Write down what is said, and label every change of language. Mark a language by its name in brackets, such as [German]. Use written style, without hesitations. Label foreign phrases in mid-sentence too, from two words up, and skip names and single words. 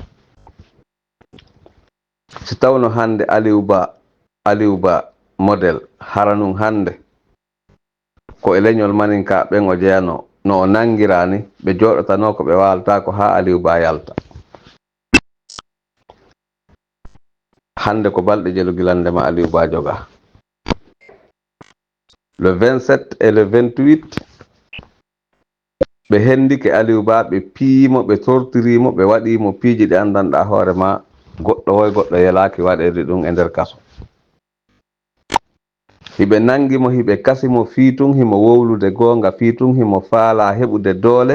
[Fula] Si tawno hande Aliou Ba modèle haranum hande ko e leñol maninka ɓen o jeyano no o nangirani ɓe joɗotano ko ɓe walta ko ha Aliou Ba yalta. Hande ko balɗe jelu gilandema Aliou Ba joga. [French] Le 27 et le 28 [Fula] ɓe hendike Aliou Ba ɓe piimo ɓe tortirimo ɓe waɗimo piiji ɗe andanɗa hoorema goɗɗo yelaki waɗede ɗum e nder kaso. Hiɓe nangimo hiɓe kasimo fiitun himo wowlude gonga, fiitun himo faala heɓude doole.